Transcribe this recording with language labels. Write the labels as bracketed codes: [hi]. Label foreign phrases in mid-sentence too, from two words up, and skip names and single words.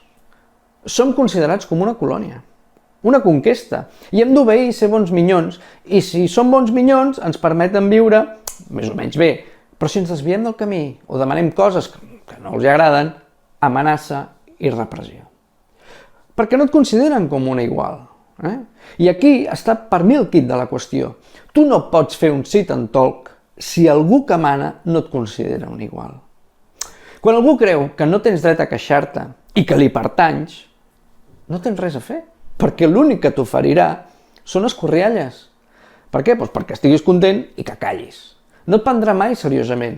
[ca] Som considerats com una colònia, una conquesta, i hem d'obeir i ser bons minyons, i si som bons minyons ens permeten viure més o menys bé, però si ens desviem del camí o demanem coses que no els agraden, amenaça i repressió. Perquè no et consideren com una igual. I aquí està per mi el quid de la qüestió. Tu no pots fer un [en] sit and talk [ca] si algú que mana no et considera un igual. Quan algú creu que no tens dret a queixar-te i que li pertanys, no tens res a fer, perquè l'únic que t'oferirà són escorrialles. Per què? Doncs perquè estiguis content i que callis. No et prendrà mai seriosament.